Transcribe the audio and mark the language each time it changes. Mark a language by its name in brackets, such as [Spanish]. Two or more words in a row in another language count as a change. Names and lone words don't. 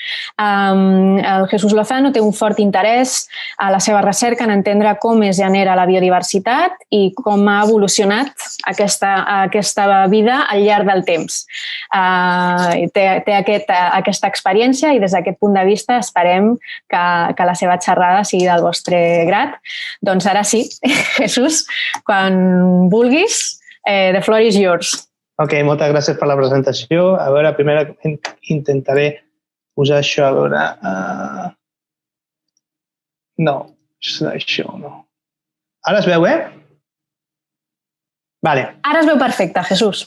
[Catalan] El Jesús Lozano té un fort interès a la seva recerca en entendre com es genera la biodiversitat i com ha evolucionat aquesta vida al llarg del temps. Té aquesta experiència i des d'aquest punt de vista esperem que la seva xerrada sigui del vostre grat. Doncs ara sí, Jesús, quan vulguis, [English] the floor is yours. [Catalan] Ok, moltes gràcies per la presentació. A veure, primer intentaré posar això, a veure... No, això no. Ara es veu, eh? Vale. Ara es veu perfecte, Jesús.